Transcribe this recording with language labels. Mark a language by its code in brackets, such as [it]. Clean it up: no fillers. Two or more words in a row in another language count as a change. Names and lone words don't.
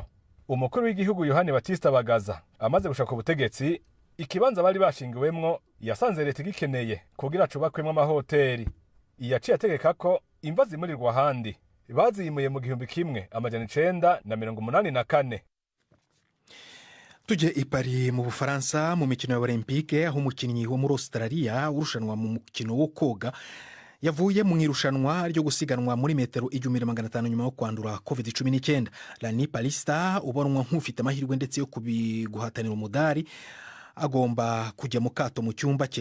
[rn] Umukuru w'igihugu Yohani Batista Bagaza amaze gushaka ubutegetsi ikibanza bari bashinguwemwo yasanze leta gikeneye kugira cubakwemwo amahoteli. Yaciye ategeka ko imva zimurirwa ahandi bazimuye mu 1984. [rw] Tujye i Paris mu Bufaransa mu mikino ya Olympique aho umukinnyi wo muri Australia urushanwa mu mukino wo koga yavuye mu irushanwa ryo gusiganwa muri metero 1500 nyuma yo kwandura COVID-19. Lani Palista ubonwa nk'ufite amahirwe ndetse yo guhatanira umudari agomba kujya mu kato mu cyumba cye.